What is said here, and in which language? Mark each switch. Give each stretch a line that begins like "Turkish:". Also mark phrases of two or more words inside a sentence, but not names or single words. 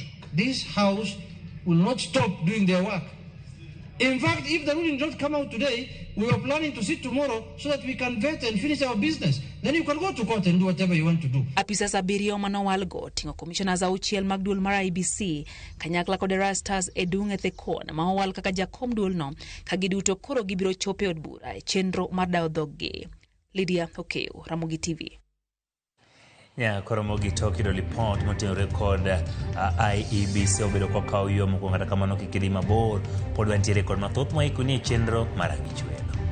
English: This House will not stop doing their work. In fact, if the ruling don't come out today, we are planning to sit tomorrow so that we can vet and finish our business. Then you can go to court and do whatever you want to do.
Luo (Kenya and Tanzania): Apisas abiriyo manowal go tingo commissioners auchiel mag duol mar IEBC kanyakla kod Rastas edung ethekon ma owal kaka jakom duol no kagiduto koro gibiro chope od bura e chenro mar dayo dhoggi. Lydia Okeo, Ramogi TV. Koro Ramogi tokido lipot motenore kod IEBC obedo kwa kao yo moko kata kamano kikidhi mabor pod wantiere kod mathoth maikuni e chenro mar ang'ichwe.